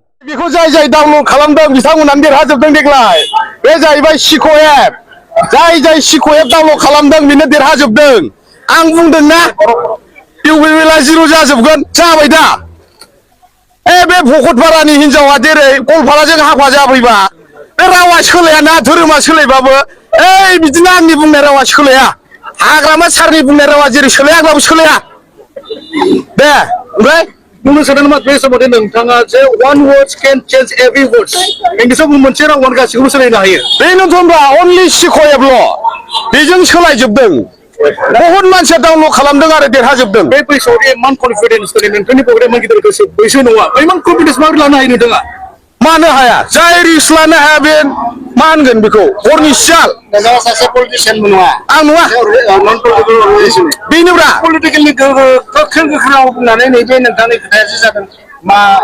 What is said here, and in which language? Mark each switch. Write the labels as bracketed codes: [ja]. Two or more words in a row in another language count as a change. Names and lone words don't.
[brx] बेखौ जाय डाउनलड खालामदों बिथांमोनानो देरहाजोबदों देग्लाय बे जाहैबाय सिक' एप जाय सिक' एप डाउनलड खालामदों बेनो देरहाजोबदों आं बुंदों ना इउपिपिएलआ जिर' जाजोबगोन जाबाय दा बे भकतपारानि हिनजावा जेरै गलपाराजों हाबा जाफैबा बे रावा सोलायाना धोरोमा सोलायबाबो बिदिनो आंनि बुंनाय रावा सोलाया हाग्रामा सारनि बुंनाय रावा जेरै सोलायाब्लाबो सोलाया दे ओमफ्राय बुंनो सानदों नामा बे समाव नोंथाङा जे [en] one words can change every words [brx] इंलिसाव मोनसे रावानो गासैखौबो सोलायनो हायो बेनोथ' होनबा अनलि सिक' एपल' बेजों सोलायजोबदों बहुत मानसिया डाउनलड खालामदों आरो देरहाजोबदों बे बैसोआव इमान कनफिडेन्स नोंथांनि प्रग्रामा गिदिर गोसो बैसो नङा इमान कनफिडेन्स माबोरै लानो हायो नोंथाङा मानो हाया जाय रिस्क लानो हाया बे मा होनगोन बेखौ हरनि सियाल नोंथाङा सासे पलिटिसियानबो नङा आं नङा [en] non political organisation [brx] बेनोब्रा पलिटिकेलनि गोख्रों राव बुंनानै नैबे नोंथांनि खोथायासो जादों मा